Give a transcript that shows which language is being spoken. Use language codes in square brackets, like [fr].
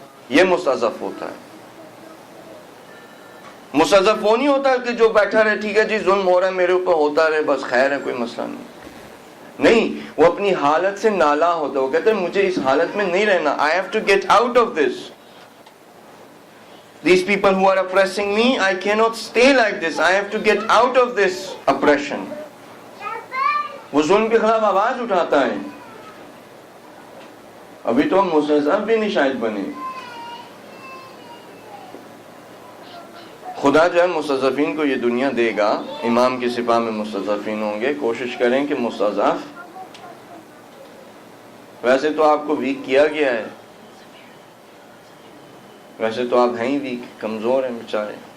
[ur] یہ مستضعف ہوتا ہے. مستضعف وہ نہیں ہوتا کہ جو بیٹھا رہے, ٹھیک ہے جی ظلم ہو رہا ہے میرے اوپر, ہوتا رہے بس, خیر ہے کوئی مسئلہ نہیں. نہیں, وہ اپنی حالت سے نالا ہوتا ہے, وہ کہتے ہیں مجھے اس حالت میں نہیں رہنا, [en] I have to get out of this. These people who are oppressing me, I cannot stay like this, I have to get out of this oppression. [ur] وہ ظلم کے خلاف آواز اٹھاتا ہے. ابھی تو ہم مستضعف بھی نہیں شاید بنے. خدا جو ہے مستضعفین کو یہ دنیا دے گا, امام کی سپاہ میں مستضعفین ہوں گے. کوشش کریں کہ مستضعف, ویسے تو آپ کو ویک کیا گیا ہے, ویسے تو آپ ہیں ہی ویک, کمزور ہیں بیچارے.